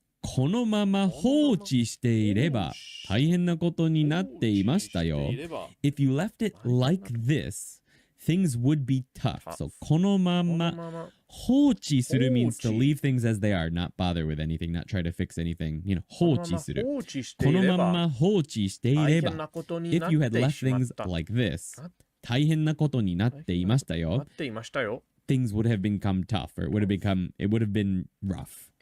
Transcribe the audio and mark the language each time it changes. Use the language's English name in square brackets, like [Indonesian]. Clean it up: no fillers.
[Japanese] このまま放置していれば大変なことになっていましたよ。 [English] If you left it like this, things would be tough. So [Japanese] このまま放置する [English] means to leave things as they are, not bother with anything, not try to fix anything. You know, [Japanese] 放置する。このまま放置していれば [English] If you had left things like this, [Japanese] 大変なことになっていましたよ。 [English] Things would have become tough or it would have been rough.